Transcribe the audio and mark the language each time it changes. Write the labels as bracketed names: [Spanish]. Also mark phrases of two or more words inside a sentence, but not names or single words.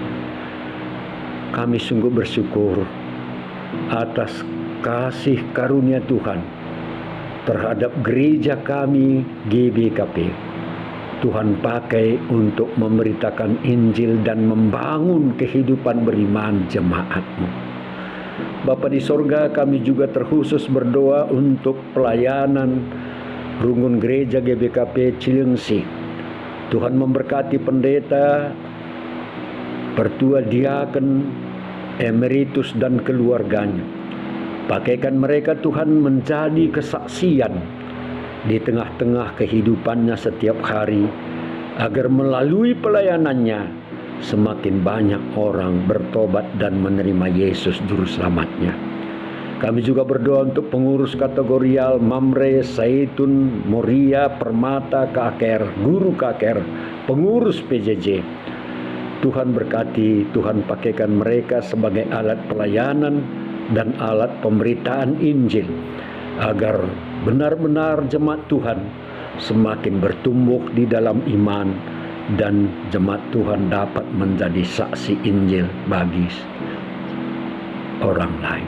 [Indonesian] Kami sungguh bersyukur atas kasih karunia Tuhan terhadap gereja kami GBKP. Tuhan pakai untuk memberitakan Injil dan membangun kehidupan beriman jemaat-Mu. Bapa di sorga, kami juga terkhusus berdoa untuk pelayanan Rungun Gereja GBKP Cilengsi. Tuhan memberkati pendeta, pertua diaken, emeritus dan keluarganya. Pakaikan mereka Tuhan menjadi kesaksian di tengah-tengah kehidupannya setiap hari, agar melalui pelayanannya semakin banyak orang bertobat dan menerima Yesus juru selamatnya. Kami juga berdoa untuk pengurus kategorial Mamre, Zaitun, Moria, Permata, KKR, guru KKR, pengurus PJJ. Tuhan berkati, Tuhan pakaikan mereka sebagai alat pelayanan dan alat pemberitaan Injil, agar benar-benar jemaat Tuhan semakin bertumbuh di dalam iman, dan jemaat Tuhan dapat menjadi saksi Injil bagi orang lain.